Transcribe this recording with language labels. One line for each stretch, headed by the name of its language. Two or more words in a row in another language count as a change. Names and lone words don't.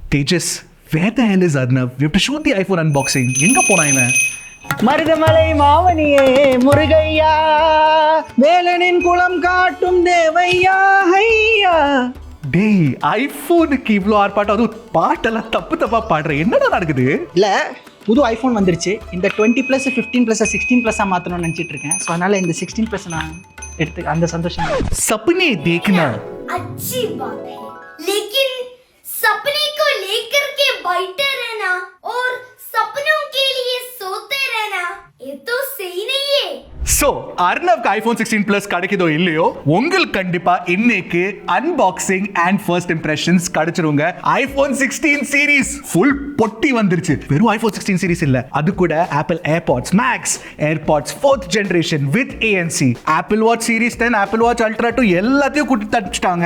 English: Tejas, where the hell is Arnav? We have to shoot the iPhone unboxing.
Tamil: எங்க போனா இவன்? மருதமலை மாவனியே முருகையா, வேலனின் குளம் காட்டும் தேவையா ஐயா. டேய், ஐபோனுக்கு இவ்வளோ ஆர்ப்பாட்டம், அதுவும் பாட்டெல்லாம் தப்பா பாடுற, என்னடா நடக்குது? இல்ல, புது ஐஃபோன் வந்துருச்சு. இந்த 20+, 15+, 16+ மாற்றணும்னு நினச்சிட்டு இருக்கேன். ஸோ அதனால இந்த 16+ நான் எடுத்து அந்த சந்தோஷம்.
Hindi: सपने देखना अच्छी बात है, लेकिन सपने को लेकर के बैठे रहना और सपनों के लिए सोते रहना, ये तो सही नहीं है.
Tamil: ஸோ அர்ணவ்க்கு ஐஃபோன் 16+ கிடைக்குதோ இல்லையோ, உங்களுக்கு கண்டிப்பா இன்னைக்கு
English: unboxing and first impressions
Tamil: கிடைச்சிருங்க. ஐஃபோன் 16 சீரிஸ் ஃபுல் பொட்டி வந்துருச்சு. வெறும் ஐஃபோன் 16 சீரிஸ் இல்ல, அது கூட ஆப்பிள் ஏர்பாட்ஸ் மேக்ஸ், ஏர்பாட்ஸ் 4th
English: generation with ANC,
Tamil: ஆப்பிள் வாட்ச் சீரிஸ் 10, ஆப்பிள் வாட்ச் அல்ட்ரா 2 எல்லாத்தையும் கூட்டி தட்டுச்சிட்டாங்க.